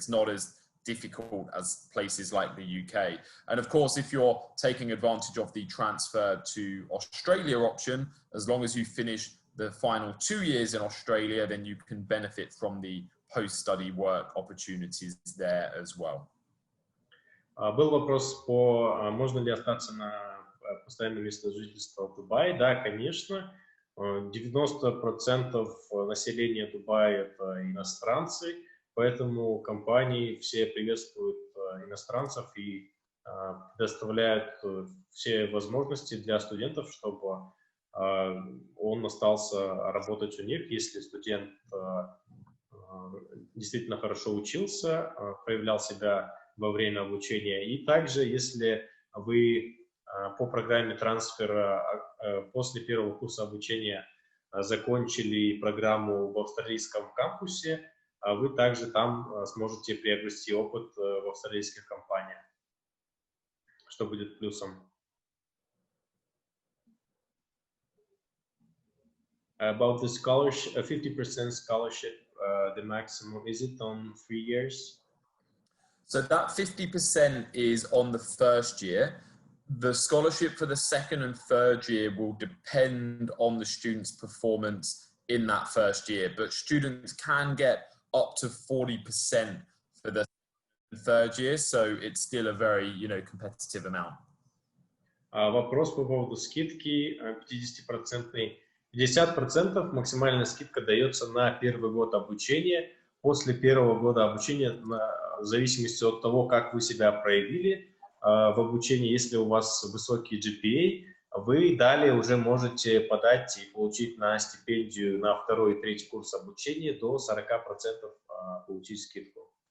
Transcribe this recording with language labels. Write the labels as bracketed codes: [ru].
[en] It's not as difficult as places like the UK. And of course, if you're taking advantage of the transfer to Australia option, as long as you finish the final 2 years in Australia, then you can benefit from the post-study work opportunities there as well. [ru] Был вопрос по, можно ли остаться на постоянное место жительства в Дубае. Да, конечно. 90% населения Дубая – это иностранцы, поэтому компании все приветствуют иностранцев и предоставляют все возможности для студентов, чтобы он остался работать у них, если студент действительно хорошо учился, проявлял себя во время обучения. И также, если вы по программе трансфера после первого курса обучения закончили программу в австралийском кампусе, вы также там сможете приобрести опыт в австралийских компаниях, что будет плюсом. [en] About the scholarship, 50% scholarship, the maximum, is it on 3 years? So that 50% is on the first year. The scholarship for the second and third year will depend on the student's performance in that first year, but students can get up to 40% for the third year, so it's still a very, competitive amount. [ru] Вопрос по поводу скидки 50%. 50% максимальная скидка дается на первый год обучения. После первого года обучения, в зависимости от того, как вы себя проявили в обучении, если у вас высокий GPA, вы далее уже можете подать и получить на стипендию на второй и третий курс обучения до 40% получить скидку.